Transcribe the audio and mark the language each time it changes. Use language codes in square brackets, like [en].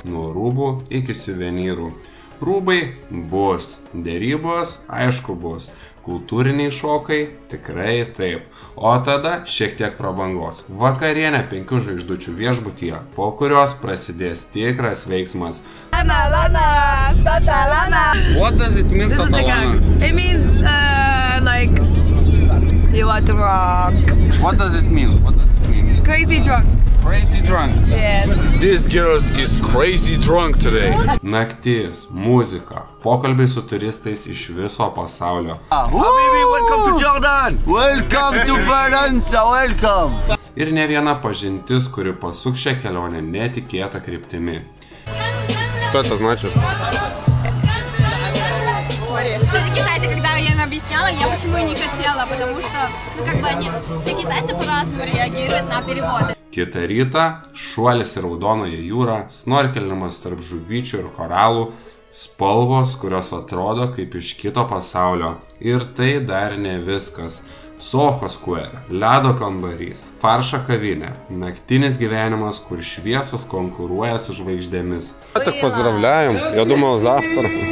[lt] Nuo rūbų iki suvenyrų. Rūbai bus, dėrybos aišku bus, kultūriniai šokai tikrai taip. O tada šiek tiek prabangos. Vakarienė 5 žvaigždučių viešbutyje, po kurios prasidės tikras veiksmas. Lana, Satalana. [en] What does it mean, Satalana? It means like you are drunk. What does it mean? Crazy drunk. Crazy drunk. Yes. This girl is crazy drunk today. [lt] Naktis, muzika, pokalbiai su turistais iš viso pasaulio. [en] Habibi, welcome to Jordan! Welcome to Faransa, welcome! [lt] Ir ne viena pažintis, kuri pasuk šią kelionę netikėtą kryptimi. [ru] Что это значит? Китайцы, когда я им объясняла, я почему и не хотела, потому что, они, все китайцы по-разному реагируют на переводы. [lt] Kitą rytą šuolis į Raudonąją jūrą, snorkelinimas tarp žuvyčių ir koralų, spalvos, kurios atrodo kaip iš kito pasaulio. Ir tai dar ne viskas. Soho Square, ledo kambarys, farša kavinė, naktinis gyvenimas, kur šviesos konkuruoja su žvaigždėmis. [ru] Так поздравляем, я думал завтра.